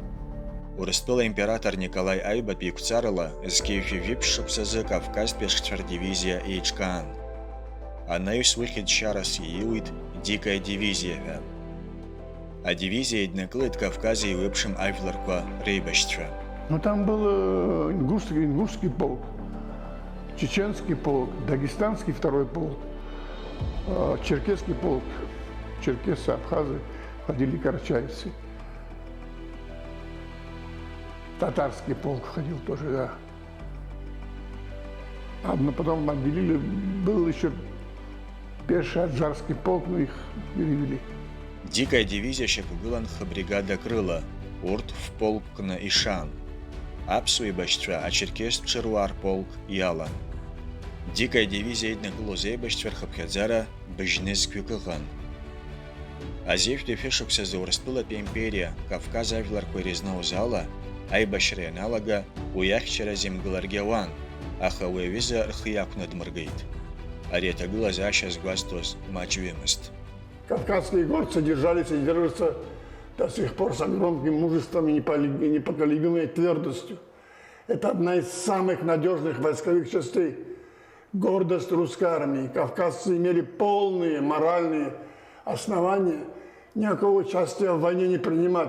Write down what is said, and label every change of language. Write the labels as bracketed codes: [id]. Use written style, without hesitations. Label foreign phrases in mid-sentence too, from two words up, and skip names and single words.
[ab] Урыстәыла император Николаи Аҩбатәи иқәҵарала зқьеишәажәи шықәсазы Кавказтәи ашцәа рдивизиа еиҿкаан. Анаҩс уи хьыӡшьарас ииуит Дикая дивизиа ҳәа. Адивизиа иднакылеит Кавказ еиуеиԥшым ажәларқәа реибашьцәа. [ru] Но там был ингушский полк, чеченский полк, дагестанский второй полк, черкесский полк, черкесы, абхазы, входили карачаевцы. Татарский полк входил тоже, да. А потом отделили, был еще пеший аджарский полк, но их перевели. [ab] Дикая дивизия шьақәгыланха бригадак рыла, урҭ фполкны ишан. Аԥсуа еибашьцәа ачеркесцәа руаа рполк иалан. Дикая дивизиа иднакылоз аибашьцәа рхыԥхьаӡара быжьнызқьҩык ыҟан. Азеиԥштәи шәышықәсазы Урыстәылатәи аимпериа Кавказ ажәларқәа ирызноуз ала, аибашьра ианалага уи ахьчара зимгыларгьы ауан, аха уи аҩыза рхы иақәнадмыргеит. Ари аҭагылазаашьа згәазҭоз маҷҩымызт. [ru] Кавказские горцы держались и держатся до сих пор с огромным мужеством и непоколебимой твердостью. Это одна из самых надежных войсковых частей. Гордость русской армии. Кавказцы имели полные моральные основания никакого участия в войне не принимать.